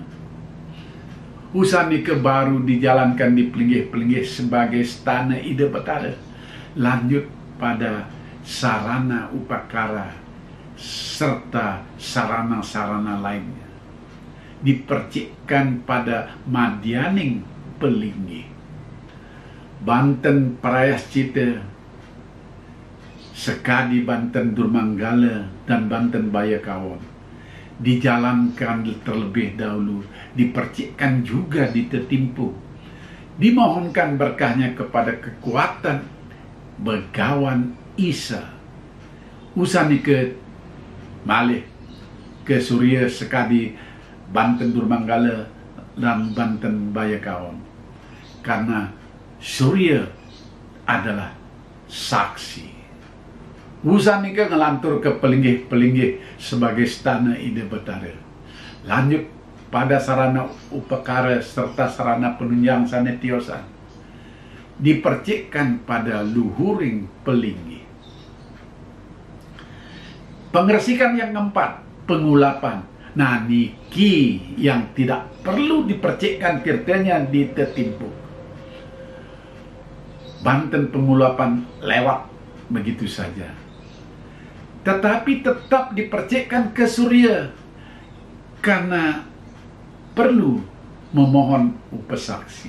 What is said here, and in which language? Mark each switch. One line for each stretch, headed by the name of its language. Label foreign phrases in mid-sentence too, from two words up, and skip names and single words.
Indonesian: Usanika baru dijalankan di pelinggih-pelinggih sebagai stana Ida Betara. Lanjut pada sarana upakara serta sarana-sarana lainnya, dipercikkan pada Madianing Pelinggih. Banten Prayascita sekadi Banten Durmanggala dan Banten Bayakawan dijalankan terlebih dahulu, dipercikkan juga di Tetimpuk, dimohonkan berkahnya kepada kekuatan Begawan Isa.
Balinese: Usanika malih
Indonesian: ke Surya sekadi Banten Durmanggala dan Banten Bayakawan, karena Surya adalah saksi.
Balinese: Usanika ngelantur
Indonesian: ke pelinggih-pelinggih sebagai stana Ida Betara. Lanjut pada sarana upakara serta sarana penunjang sanetiosan, dipercikkan pada
Balinese: luhuring pelinggih.
Indonesian: Pengresikan yang keempat, pengulapan. Nah, niki yang tidak perlu dipercikkan tirtanya di Tetimpuk. Banten pengulapan lewat begitu saja. Tetapi tetap dipercikkan ke Surya karena perlu memohon upasaksi.